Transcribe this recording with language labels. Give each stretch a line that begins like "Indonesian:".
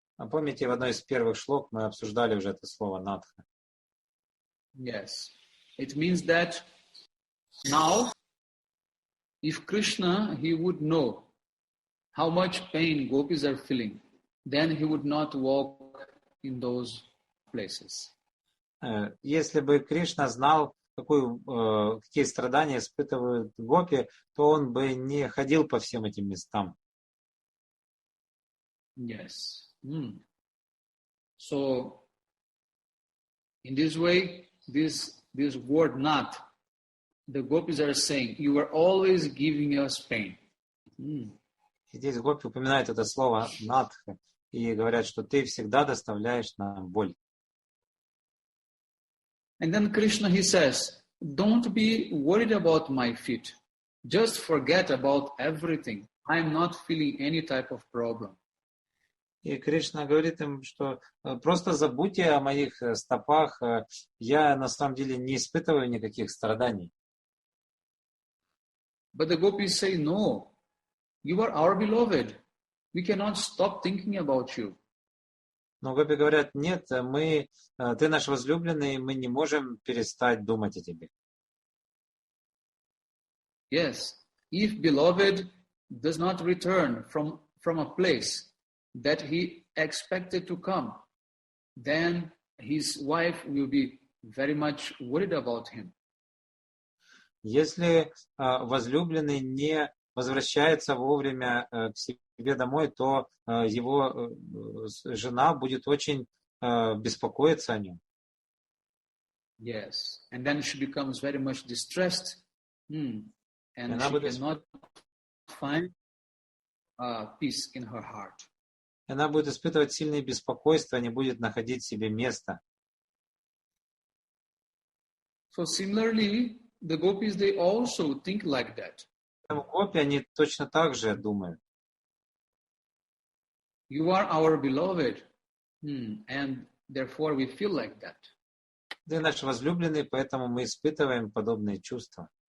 Russian: Помните, в одной из первых шлок мы обсуждали уже это слово надха.
English: Yes. It means that now, if Krishna, he would know how much pain gopis are feeling, then he would not walk in those places.
Russian: Если бы Кришна знал, какие страдания испытывают гопи, то он бы не ходил по всем этим местам.
English: Yes. So, in this way, this word nath, the gopis are saying, you are always giving us pain.
Russian: Здесь гопи упоминают это слово надха и говорят, что ты всегда доставляешь нам боль.
English: And then Krishna, he says, don't be worried about my feet. Just forget about everything. I am not feeling any type of problem.
Russian: И Кришна говорит им, что просто забудьте о моих стопах, я на самом деле не испытываю никаких страданий.
English: But the gopis say, no, you are our beloved. We cannot stop thinking about you.
Russian: Но гопи говорят, нет, ты наш возлюбленный, мы не можем перестать думать о тебе.
English: Yes, if beloved does not return from a place that he expected to come, then his wife will be very much worried about him.
Russian: Если возлюбленный не возвращается вовремя к себе домой, то его жена будет очень беспокоиться о нем.
English: Yes, and then she becomes very much distressed, and she cannot find peace in her heart.
Russian: Она будет испытывать сильное беспокойство, не будет находить себе места.
English: So similarly, the gopis, they also think like that.
Russian: Гопи, они точно так же думают.
English: You are our beloved, and therefore we feel like that.
Russian: Ты наш возлюбленный, поэтому мы испытываем подобные чувства.